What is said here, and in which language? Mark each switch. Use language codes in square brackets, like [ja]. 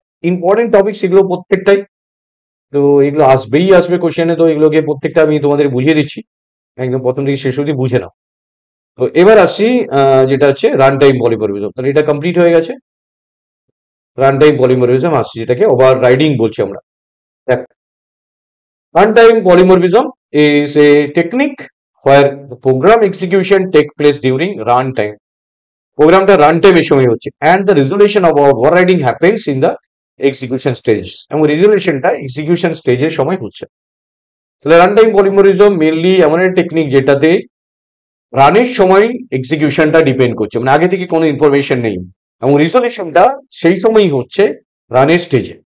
[bn] Important topics এগুলো প্রত্যেকটাই, তো এগুলো আসবেই আসবে কোশ্চেনে, তো এগুলোকে প্রত্যেকটা আমি তোমাদের বুঝিয়ে দিচ্ছি, একদম প্রথম থেকে শেষ অবধি বুঝে নাও। তো এবার আসছি যেটা হচ্ছে রান টাইম পলিমরিজম, তাহলে এটা কমপ্লিট হয়ে গেছে। রান টাইম পলিমরিজম আসছে, যেটাকে ওভার রাইডিং বলছি আমরা। [en] Run time polymorphism is a technique where the program execution take place during run time. [bn] প্রোগ্রামটা রান টাইমের সময় হচ্ছে, [en] and the resolution of overriding happens in the execution stage, [bn] এবং রেজলিউশনটা এক্সিকিউশন স্টেজের সময় হচ্ছে। তাহলে রান টাইম পলিমরিজম মেনলি এমন একটা টেকনিক যেটাতে রানের সময় এক্সিকিউশনটা ডিপেন্ড করছে, মানে আগে থেকে কোনো ইনফরমেশন নেই, এবং রিজলিউশনটা সেই সময়ই হচ্ছে রানের স্টেজে।